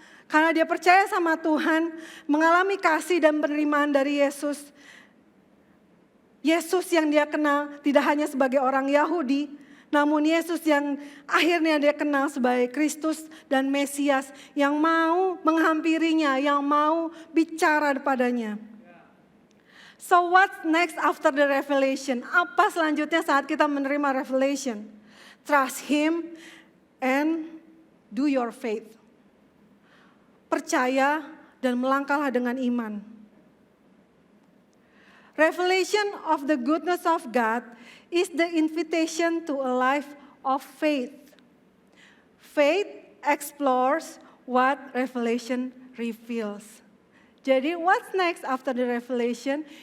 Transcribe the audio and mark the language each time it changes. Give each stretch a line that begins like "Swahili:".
Indonesian: Karena dia percaya sama Tuhan, mengalami kasih dan penerimaan dari Yesus. Yesus yang dia kenal tidak hanya sebagai orang Yahudi, namun Yesus yang akhirnya dia kenal sebagai Kristus dan Mesias yang mau menghampirinya, yang mau bicara padanya.
English: So what's next after the revelation?
Indonesian: Apa selanjutnya saat kita menerima revelation?
English: Trust Him and do your faith.
Indonesian: Percaya dan melangkahlah dengan iman.
English: Revelation of the goodness of God is the invitation to a life of faith. Faith explores what revelation reveals.
Indonesian: Jadi
English: what's next after the revelation?